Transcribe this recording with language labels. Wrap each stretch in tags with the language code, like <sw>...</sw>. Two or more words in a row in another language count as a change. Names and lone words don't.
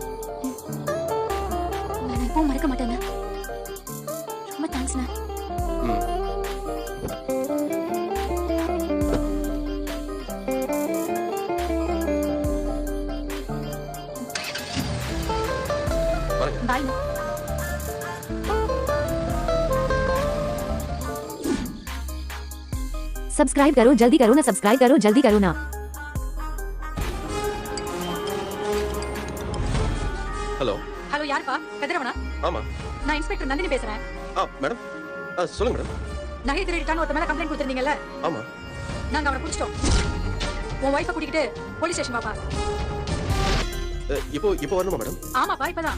<ta>நான் எப்பவும் மறக்க மாட்டேங்க. ரொம்ப தேங்க்ஸ்ண்ணா. பாய்.</ta> <hi>सब्सक्राइब करो जल्दी करो ना, सब्सक्राइब करो जल्दी करो ना.</hi> <ta>ஹலோ. ஹலோ யாருப்பா? கதிரவனா? ஆமா. நான் இன்ஸ்பெக்டர் நந்தினி பேசுறேன். மேடம். சொல்லுங்க மேடம். நகை திருடிட்டான்னு ஒருத்த மேல கம்ப்ளைண்ட் கொடுத்திருந்தீங்கல்ல? ஆமா. நாங்க அவனை பிடிச்சிட்டோம். உன் வைஃபை கூட்டிக்கிட்டு</ta> <en>police station</en> <ta>வாப்பா. இப்போ வரணுமா மேடம்? ஆமாப்பா இப்பதான்.</ta>